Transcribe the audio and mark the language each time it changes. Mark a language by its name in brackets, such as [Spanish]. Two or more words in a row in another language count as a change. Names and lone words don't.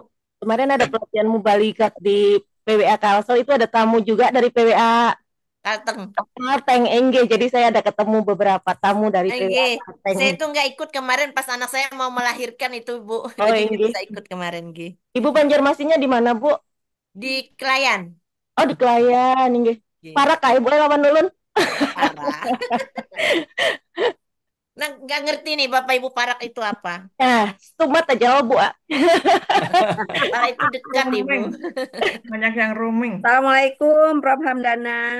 [Indonesian] kemarin ada pelatihan mubalikat di PWA Kalsel, itu ada tamu juga dari PWA Kalteng. Kalteng NG, jadi saya ada ketemu beberapa tamu dari PWA Nggih, Kalteng. saya tuh nggak ikut kemarin pas anak saya mau melahirkan itu, Bu. Oh, Jadi nggak nggih. bisa ikut kemarin, nggih. Ibu Banjarmasinnya di mana, Bu? Di Klayan. Oh, di Klayan, nggih. Nggih, Parah kayak boleh lawan dulu. parah. Nah, nggak ngerti nih Bapak Ibu parak itu apa? Nah, stumat aja jawab, Bu. Parak itu dekat, Ibu. roaming. Banyak yang roaming. Assalamualaikum Prof. Hamdana.